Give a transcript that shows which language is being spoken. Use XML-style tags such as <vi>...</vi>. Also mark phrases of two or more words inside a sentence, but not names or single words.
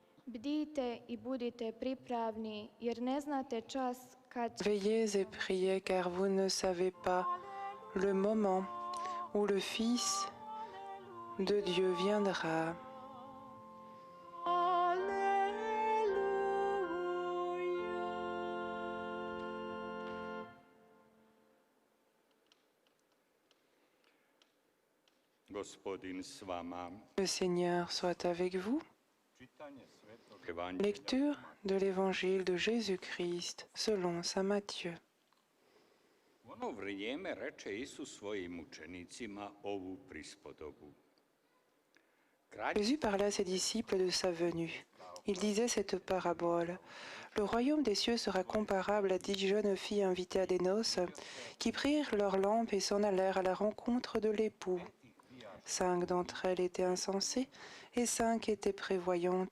<hr>Bdijte i budite pripravni, jer ne znate čas kad će...</hr> <fr>Veillez et priez, car vous ne savez pas le moment où le Fils de Dieu viendra. Le Seigneur soit avec vous. Lecture de l'Évangile de Jésus-Christ selon saint Matthieu.</fr> <hr>U ono vrijeme reče Isus svojim učenicima ovu prispodobu.</hr> <fr>Jésus parlait à ses disciples de sa venue. Il disait cette parabole. Le royaume des cieux sera comparable à 10 jeunes filles invitées à des noces qui prirent leurs lampes et s'en allèrent à la rencontre de l'époux. 5 d'entre elles étaient insensées et 5 étaient prévoyantes.</fr>